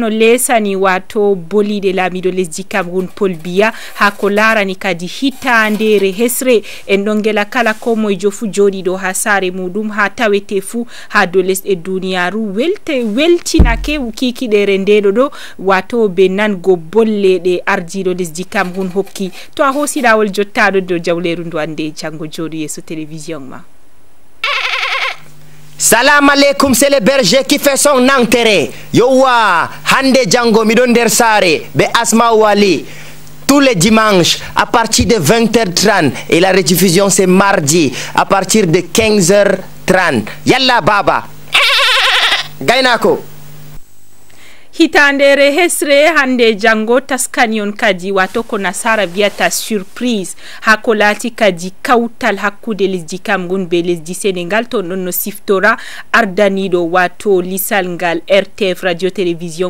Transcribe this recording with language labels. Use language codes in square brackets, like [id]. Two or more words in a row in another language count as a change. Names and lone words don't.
[ff] no lesani wato bolide lamido lesdi Cameroun Paul Biya ha ko larani kadi hitandere hesre en don gela kala ko moy jofu jodi do ha sare mudum ha tawete fu ha do lesde duniyaru weltinake kikidere ndedo do wato be nan go bolle de arjido lesdi Cameroun hokki to a hosidawol jottado do jawleru ndu ande jango jodi yeso télévision ma. [ar] Salam alaikum, [fr] c'est le berger qui fait son entrée. [ff] Yowa, hande jango midon der sare be Asma Wali. [fr] Tous les dimanches à partir de 20h30 et la rediffusion c'est mardi à partir de 15h30. [ff] Yalla baba. Gainako. Hitandere hesre hande jango taskanion kadi wato ko nasara viata surprise hakolati kadi kautal hakkude lesdi Cameroun be lesdi Senegal to non no siftora ardanido wato lisalngal RTF radio télévision